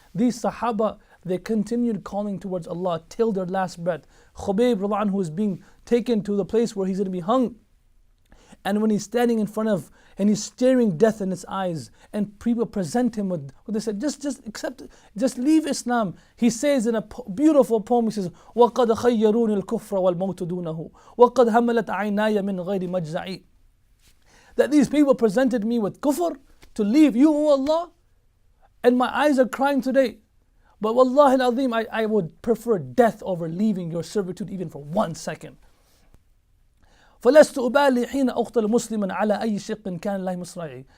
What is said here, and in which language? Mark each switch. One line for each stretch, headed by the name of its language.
English: These Sahaba, they continued calling towards Allah till their last breath. Khubayb, who is being taken to the place where he's going to be hung. And when he's standing in front of, and he's staring death in his eyes, and people present him with, they said, just accept it, just leave Islam. He says in a beautiful poem, he says,
Arabic: وَقَدْ خَيَّرُونِ الْكُفْرَ وَالْمَوْتُ دُونَهُ وَقَدْ هَمَلَتْ عَيْنَايَ مِنْ غَيْرِ مَجْزَعِي.
English: That these people presented me with kufr, to leave you, O Allah, and my eyes are crying today. But wallahi al-azim, I would prefer death over leaving your servitude even for 1 second.
Arabic: فَلَسْتُ أُبَالِي حِينَ أُقْتَلُ مُسْلِمًا عَلَى أَيِّ شِقٍ كَانَ اللَّهِ مُصْرَعِي.